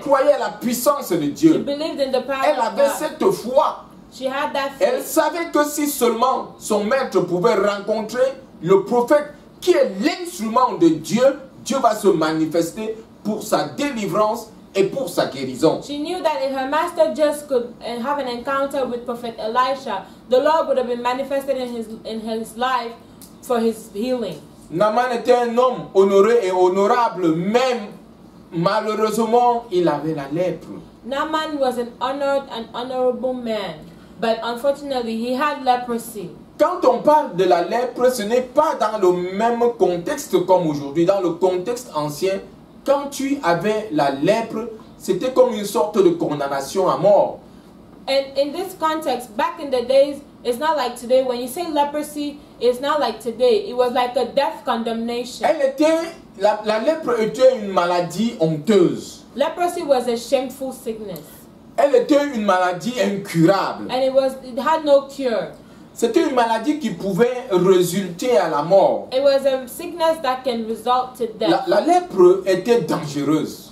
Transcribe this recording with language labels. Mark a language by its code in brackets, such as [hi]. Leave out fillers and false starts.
[fr] croyait à la puissance de [en] She [fr] Dieu. [en] believed in the power [fr] Elle [en] of [fr] avait [en] God. [fr] cette foi. [en] She had that [fr] Elle [en] faith. [fr] savait que si seulement son maître pouvait rencontrer le prophète qui est l'instrument de Dieu, Dieu va se manifester pour sa délivrance et pour sa guérison. [en] She knew that if her master just could have an encounter with Prophet Elisha, the Lord would have been manifested in his life for his healing. [fr] Naaman était un homme honoré et honorable, même malheureusement, il avait la lèpre. [en] Naaman was an honored and honorable man, but unfortunately he had leprosy. [fr] Quand on parle de la lèpre, ce n'est pas dans le même contexte comme aujourd'hui. Dans le contexte ancien, quand tu avais la lèpre, c'était comme une sorte de condamnation à mort. [en] And in this context, back in the days, it's not like today. When you say leprosy, it's not like today. It was like a death condemnation. [fr] La lèpre était une maladie honteuse. [en] Leprosy was a shameful sickness. [fr] Elle était une maladie incurable. [en] And it had no cure. [fr] C'était une maladie qui pouvait résulter à la mort. [en] It was a sickness that can result to death. [fr] La lèpre était dangereuse.